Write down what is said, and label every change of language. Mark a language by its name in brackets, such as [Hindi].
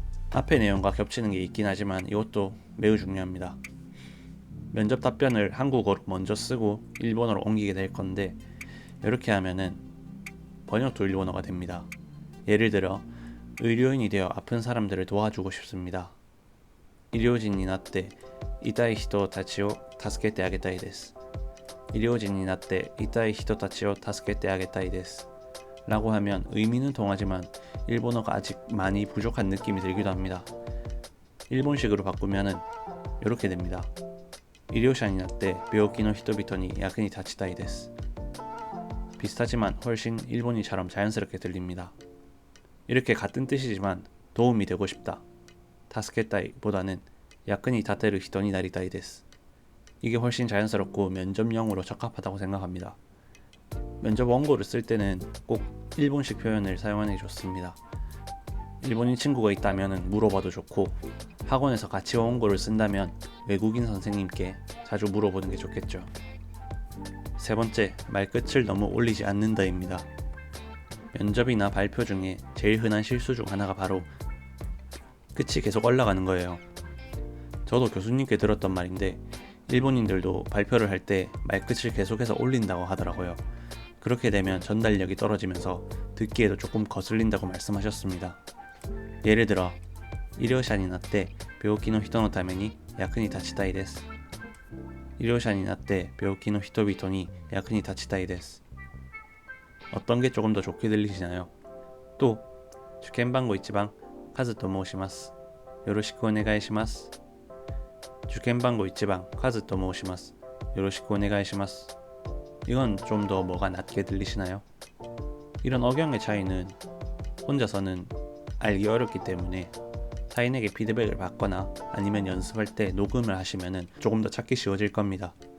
[Korean] 앞의 내용과 겹치는 게 있긴 하지만 이것도 매우 중요합니다. 면접 답변을 한국어로 먼저 쓰고 일본어로 옮기게 될 건데, 이렇게 하면은 번역도 일본어가 됩니다. 예를 들어 의료인이 되어 아픈 사람들을 도와주고 싶습니다. [Japanese] 医療人になって痛い人たちを助けてあげたいです. 医療人になって痛い人たちを助けてあげたいです [Korean] 라고 하면 의미는 통하지만 일본어가 아직 많이 부족한 느낌이 들기도 합니다. 일본식으로 바꾸면은 이렇게 됩니다. [Japanese] 医療者になって病気の人々に役に立ちたいです. [Korean] 비슷하지만 훨씬 일본이처럼 자연스럽게 들립니다. 이렇게 같은 뜻이지만 도움이 되고 싶다, 助けたい 보다는 [Japanese] 役に立てる人になりたいです. [Korean] 이게 훨씬 자연스럽고 면접용으로 적합하다고 생각합니다. 면접 원고를 쓸 때는 꼭 일본식 표현을 사용하는 게 좋습니다. 일본인 친구가 있다면 물어봐도 좋고, 학원에서 같이 원고를 쓴다면 외국인 선생님께 자주 물어보는 게 좋겠죠. 세 번째, 말끝을 너무 올리지 않는다입니다. 면접이나 발표 중에 제일 흔한 실수 중 하나가 바로 끝이 계속 올라가는 거예요. 저도 교수님께 들었던 말인데 일본인들도 발표를 할 때 말끝을 계속해서 올린다고 하더라고요. 그렇게 되면 전달력이 떨어지면서 듣기에도 조금 거슬린다고 말씀하셨습니다. 예를 들어 [Japanese] 医療者になって病気の人のために役に立ちたいです. 医療者になって病気の人々に役に立ちたいです. [Korean] 어떤 게 조금 더 좋게 들리시나요? [Japanese] 또受験番号1番カズと申します. よろしくお願いします.受験番号1番カズと申します. よろしくお願いします. [Korean] 이건 좀 더 뭐가 낮게 들리시나요? 이런 억양의 차이는 혼자서는 알기 어렵기 때문에 타인에게 피드백을 받거나 아니면 연습할 때 녹음을 하시면 조금 더 찾기 쉬워질 겁니다.